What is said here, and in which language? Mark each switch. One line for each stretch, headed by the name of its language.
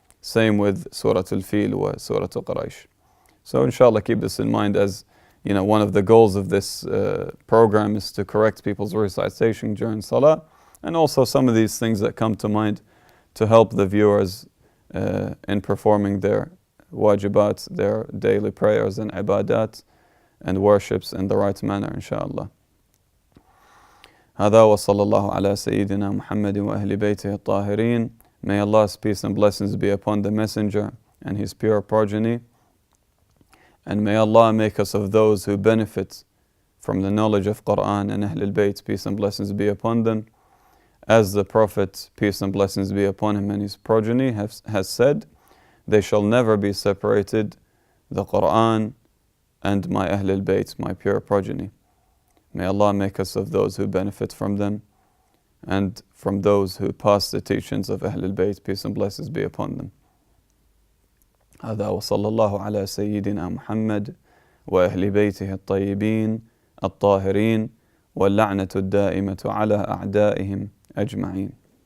English: Same with Surah Al-Fil or Surah Al-Quraysh. So inshallah, keep this in mind, as you know, one of the goals of this program is to correct people's recitation during Salah, and also some of these things that come to mind to help the viewers in performing their wajibat, their daily prayers and ibadat and worships in the right manner, inshallah.
Arabic: هذا وصلى الله على سيدنا محمد وأهل بيته الطاهرين.
English: May Allah's peace and blessings be upon the Messenger and his pure progeny. And may Allah make us of those who benefit from the knowledge of Quran and Ahl al-Bayt, peace and blessings be upon them. As the Prophet, peace and blessings be upon him, and his progeny has said, they shall never be separated, the Quran and my Ahl al-Bayt, my pure progeny. May Allah make us of those who benefit from them and from those who pass the teachings of Ahl al-Bayt, peace and blessings be upon them.
Arabic: هذا وصلى الله على سيدنا محمد وأهل بيته الطيبين الطاهرين واللعنة الدائمة على أعدائهم أجمعين.